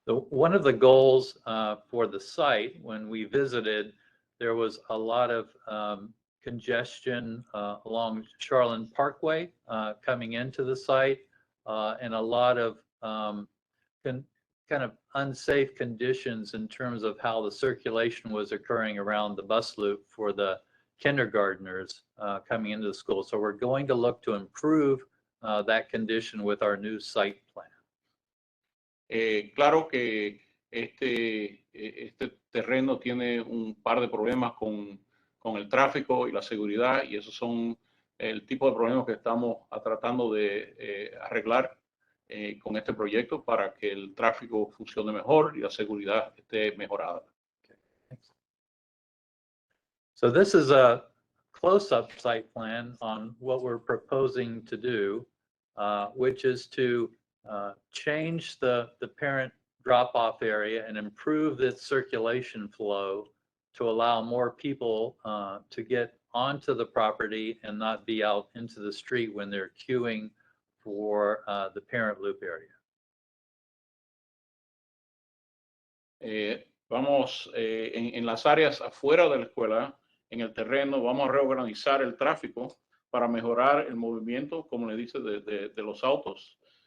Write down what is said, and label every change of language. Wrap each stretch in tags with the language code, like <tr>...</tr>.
<en>One of the goals for the site, when we visited, there was a lot of congestion along Charlton Parkway coming into the site and a lot of kind of unsafe conditions in terms of how the circulation was occurring around the bus loop for the kindergartners coming into the school. So we're going to look to improve that condition with our new site plan.</en> <es>Claro que este terreno tiene un par de problemas con el tráfico y la seguridad, y esos son el tipo de problemas que estamos tratando de arreglar con este proyecto para que el tráfico funcione mejor y la seguridad esté mejorada.</es> <en>So this is a close-up site plan on what we're proposing to do, which is to change the parent drop-off area and improve its circulation flow to allow more people to get onto the property and not be out into the street when they're queuing for the parent loop area.</en> <es>Vamos en las áreas afuera de la escuela, en el terreno, vamos a reorganizar el tráfico para mejorar el movimiento, como le dice, de los autos.</es>